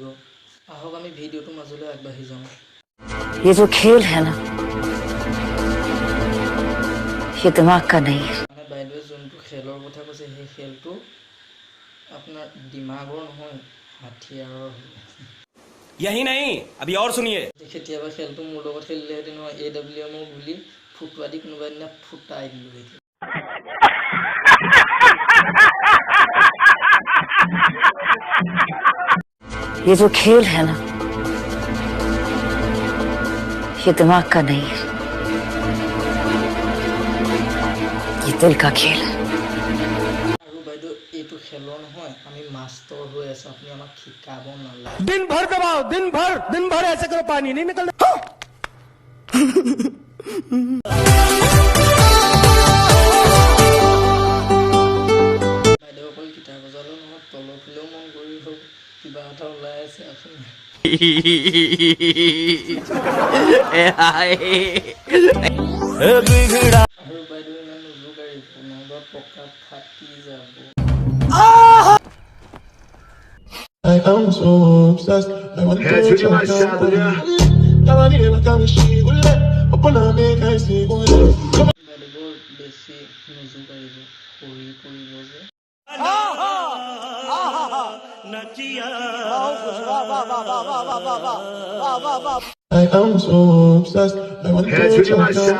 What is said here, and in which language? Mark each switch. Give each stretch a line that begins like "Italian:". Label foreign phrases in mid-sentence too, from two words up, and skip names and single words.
Assamese: আহক আমি ভিডিঅ'টো মাজলৈ আগবাঢ়ি যাওঁ।
Hindi: ये जो खेल है ना, ये दिमाग का नहीं है।
Assamese: মানে বাইদেৱে যোনটো খেলৰ কথা কৈছে সেই খেলটো আপোনাৰ দিমাগৰ নহয়, হাথিয়াৰৰ হয়।
Hindi: यही नहीं, अभी और सुनिए।
Assamese: কেতিয়াবা খেলটো মোৰ লগত খেলিলেহেঁতেন নহয়, AWMৰ বুলি ফুটুৱা দি কোনোবা দিনা ফুটাই দিলোঁ।
Hindi: ये जो खेल है ना, ये दिमाग का नहीं है, ये दिल का खेल है।
Assamese: আৰু বাইদেউ এইটো খেলৰ নহয়, আমি মাষ্টৰ হৈ আছোঁ, আপুনি আমাক শিকাব নালাগে।
Hindi: दिन भर दबाओ, दिन भर ऐसे करो, पानी नहीं निकल।
Assamese: বাইদেউ অকল গীটাৰ বজালেও নহয়, তলৰ ফালেও মন কৰি হওক কিবা এটা ওলাই আছে আপুনি। আৰু বাইদেউ ইমান নোজোকাৰিব, নহ'বা পকা ফাটি যাব।
English: I am so obsessed. I want to touch your
Assamese: বাইদেউ বেছি নোজোকাৰিব, সৰি পৰিব যে।
English: I am so obsessed. I want to touch your